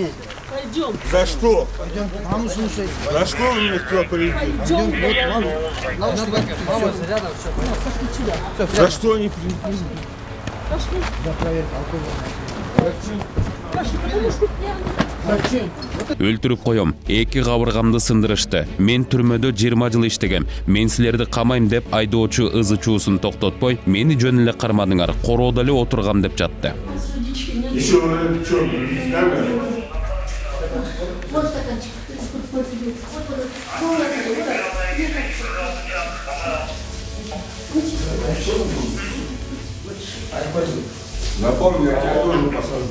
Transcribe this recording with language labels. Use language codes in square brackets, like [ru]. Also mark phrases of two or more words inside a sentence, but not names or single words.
[ru] Пойдем. За что? Пойдем, маму слушай. За что вы меня сюда привезли? Пойдем, говорю. Наушники отпусти. Мама рядом, все. За что они привезли? Пошли. Да, проверка алкоголя. Пошли, потому что пьяный. [ky] Өлтүрүп коем, 2 кабыргамды сындырышты. Мен түрмөдө 20 жыл иштегем. Мен силерди камайм деп айдоочу ызы чуусун токтотпой, мени жөн эле кармадыңар, короодо эле отургам деп жатты. [ru] Еще что, камера? Напомню, я тебя тоже посажу.